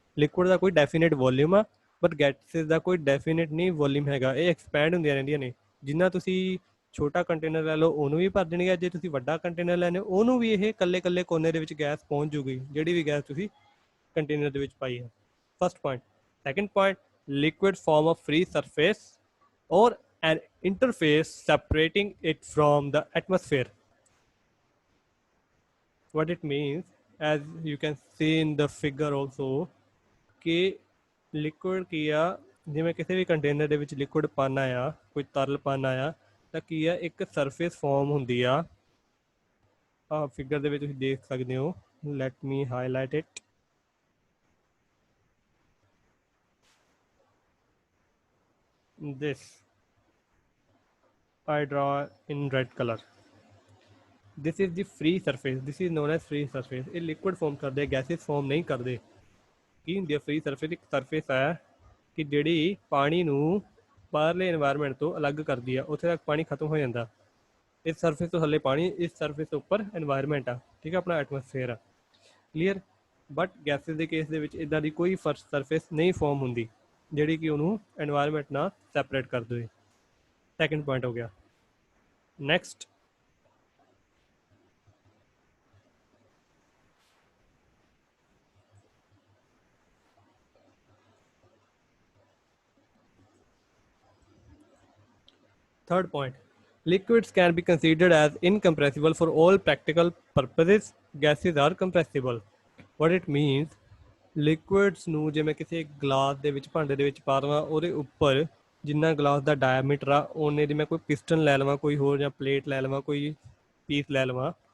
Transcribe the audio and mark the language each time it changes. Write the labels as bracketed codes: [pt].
[pa] Liquid ਦਾ ਕੋਈ definite volume ਆ but gases ਦਾ ਕੋਈ ਡੈਫੀਨੇਟ ਨਹੀਂ ਵੋਲਿਊਮ ਹੈਗਾ। ਇਹ ਐਕਸਪੈਂਡ ਹੁੰਦੀਆਂ ਰਹਿੰਦੀਆਂ ਨੇ। ਜਿੰਨਾ ਤੁਸੀਂ ਛੋਟਾ ਕੰਟੇਨਰ ਲੈ ਲਓ ਉਹਨੂੰ ਵੀ ਭਰ ਦੇਣਗੇ, ਜੇ ਤੁਸੀਂ ਵੱਡਾ ਕੰਟੇਨਰ ਲੈਣੇ ਉਹਨੂੰ ਵੀ ਇਹ ਇਕੱਲੇ ਇਕੱਲੇ ਕੋਨੇ ਦੇ ਵਿੱਚ ਗੈਸ ਪਹੁੰਚ ਜੂਗੀ, ਜਿਹੜੀ ਵੀ ਗੈਸ ਤੁਸੀਂ ਕੰਟੇਨਰ ਦੇ ਵਿੱਚ ਪਾਈ ਹੈ। [en] First point. Second point, [pa] liquid form of free surface [en] or an interface separating it from the atmosphere. What it means, as you can see in the figure also, [pa] कि liquid ਕੀ ਆ, ਜਿਵੇਂ ਕਿਸੇ ਵੀ container ਦੇ ਵਿੱਚ liquid ਪਾਣਾ ਆ, ਕੋਈ ਤਰਲ ਪਾਣਾ ਆ, ਤਾਂ ਕੀ ਆ ਇੱਕ ਸਰਫੇਸ ਫਾਰਮ ਹੁੰਦੀ ਆ। ਆਹ ਫਿਗਰ ਦੇ ਵਿੱਚ ਤੁਸੀਂ ਦੇਖ ਸਕਦੇ ਹੋ। [en] Let me highlight it. This I draw in red color. This is the free surface. This is known as free surface. [pa] ਇਹ ਲਿਕੁਇਡ ਫਾਰਮ ਕਰਦੇ, ਗੈਸਿਸ ਫਾਰਮ ਨਹੀਂ ਕਰਦੇ। ਕੀ ਹੁੰਦੀ ਹੈ ਫ੍ਰੀ ਸਰਫੇਸ? ਇੱਕ ਸਰਫੇਸ ਹੈ ਕਿ ਜਿਹੜੀ ਪਾਣੀ ਨੂੰ ਬਾਹਰਲੇ ਇਨਵਾਇਰਮੈਂਟ ਤੋਂ ਅਲੱਗ ਕਰਦੀ ਆ, ਉੱਥੇ ਤੱਕ ਪਾਣੀ ਖਤਮ ਹੋ ਜਾਂਦਾ। ਇਸ ਸਰਫੇਸ ਤੋਂ ਥੱਲੇ ਪਾਣੀ, ਇਸ ਸਰਫੇਸ ਤੋਂ ਉੱਪਰ ਇਨਵਾਇਰਮੈਂਟ ਆ, ਠੀਕ ਹੈ, ਆਪਣਾ ਐਟਮੋਸਫੇਅਰ ਆ। ਕਲੀਅਰ? ਬਟ ਗੈਸਿਸ ਦੇ ਕੇਸ ਦੇ ਵਿੱਚ ਇੱਦਾਂ ਦੀ ਕੋਈ ਸਰਫੇਸ ਨਹੀਂ ਫਾਰਮ ਹੁੰਦੀ ਜਿਹੜੀ ਕਿ ਉਹਨੂੰ ਇਨਵਾਇਰਮੈਂਟ ਨਾਲ ਸੈਪਰੇਟ ਕਰ ਦੇਵੇ। ਸੈਕੰਡ ਪੁਆਇੰਟ ਹੋ ਗਿਆ। [en] Next, third point, liquids can be considered as incompressible for all practical purposes. Gases are compressible. What it means, [pa] liquids ਨੂੰ ਜੇ ਮੈਂ ਕਿਸੇ ਗਲਾਸ ਦੇ ਵਿੱਚ, ਭਾਂਡੇ ਦੇ ਵਿੱਚ ਪਾ ਦੇਵਾਂ, ਉਹਦੇ ਉੱਪਰ ਜਿੰਨਾ ਗਲਾਸ ਦਾ ਡਾਇਆਮੀਟਰ ਆ ਉਹਨੇ ਦੀ ਮੈਂ ਕੋਈ ਪਿਸਟਨ ਲੈ ਲਵਾਂ, ਕੋਈ ਹੋਰ ਜਾਂ ਪਲੇਟ ਲੈ ਲਵਾਂ, ਕੋਈ ਪੀਸ ਲੈ ਲਵਾਂ।